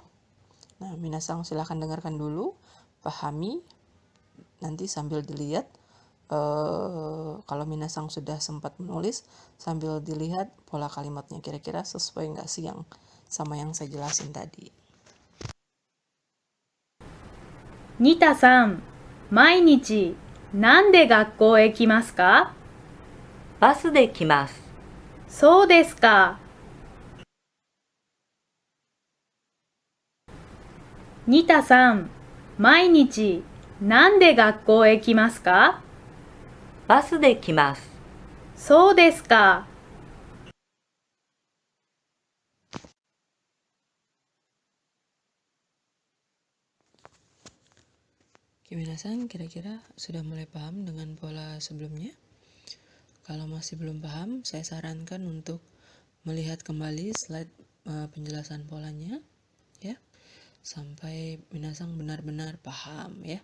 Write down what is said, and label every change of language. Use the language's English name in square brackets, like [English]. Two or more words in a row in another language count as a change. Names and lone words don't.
[Indonesian] Nah, minasan silahkan dengarkan dulu, pahami, nanti sambil dilihat. Kalau minasan sudah sempat menulis, sambil dilihat pola kalimatnya kira-kira sesuai nggak sih yang sama yang saya jelasin tadi. [Japanese] Nita さん、毎日なんで学校へ来ますか？バスで来ます。そうですか。ニタさん、毎日なんで学校へ来ますか？バスで来ます。そうですか。 [Indonesian] Oke, minasan kira-kira sudah mulai paham dengan pola sebelumnya? Kalau masih belum paham, saya sarankan untuk melihat kembali slide penjelasan polanya ya, sampai minasan benar-benar paham ya.